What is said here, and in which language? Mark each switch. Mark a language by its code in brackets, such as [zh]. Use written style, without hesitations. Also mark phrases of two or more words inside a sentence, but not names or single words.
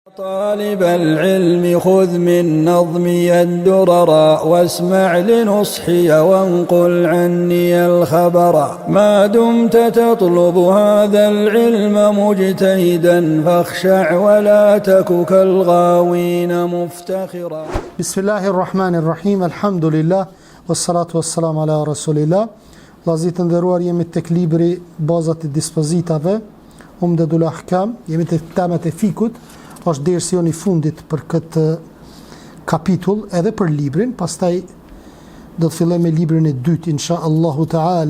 [ar] طالب العلم خذ من نظمي الدرر واسمع لنصحي وانقل عني الخبر ما دمت تطلب هذا العلم مجتهدا فاخشع ولا تك كالغاوين مفتخرا. بسم الله الرحمن الرحيم الحمد لله والصلاة والسلام على رسول الله. [sq] Vllazit të nderuar, jemi tek libri Bazat e dispozitave Umdatul Ahkam, jemi tek temat e fikut. Është dersion i fundit për këtë kapitull edhe për librin, pastaj do të fillojmë me librin e dytë [ar] إن شاء الله تعالى.